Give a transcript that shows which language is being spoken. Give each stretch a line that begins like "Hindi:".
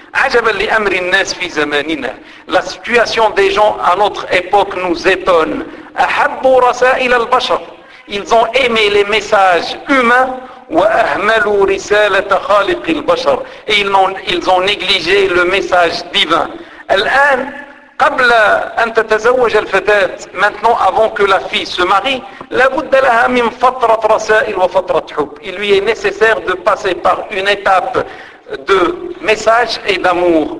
Arabic: عَجَبًا لِأَمْرِ النَّاسِ فِي زَمَانِنَا.
French: La situation des gens à notre époque nous étonne.
Arabic: أَحَبُّ رَسَائِلَ الْبَشَرِ.
French: Ils ont aimé les messages humains.
Arabic: وَأَهْمَلُوا رِسَالَةَ خَالِقِ الْبَشَرِ.
French: Et ils ont négligé le message divin.
Arabic: الآن قبل أن تتزوج الفتاة,
French: maintenant avant que la fille se marie,
Arabic: لابد لها من فترة رسائل وفترة حب.
French: Il lui est nécessaire de passer par une étape de message et d'amour.